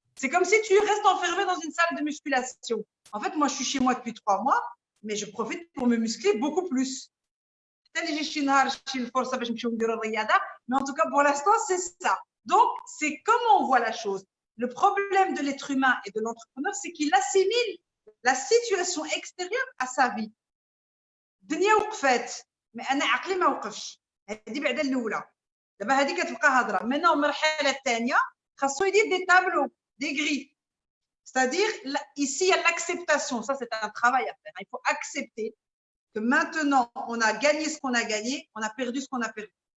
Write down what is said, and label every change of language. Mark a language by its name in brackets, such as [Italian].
[French] C'est comme si tu restes enfermé dans une salle de musculation. En fait, moi, je suis chez moi depuis 3 mois, mais je profite pour me muscler beaucoup plus. Mais en tout cas, pour l'instant, c'est ça. Donc, c'est comment on voit la chose. Le problème de l'être humain et de l'entrepreneur, c'est qu'il assimile la situation extérieure à sa vie. [Arabic] الدنيا وقفت mais أنا عقلي ما وقفش. هذه بعدا الأولى. دابا هذه كتبقى هضرة. [French] Maintenant, [Arabic] المرحلة الثانية خاصو يدير [French] des tableaux, des grilles. C'est-à-dire, ici, il y a l'acceptation. Ça, c'est un travail à faire. Il faut accepter que maintenant, on a gagné ce qu'on a gagné, on a perdu ce qu'on a perdu.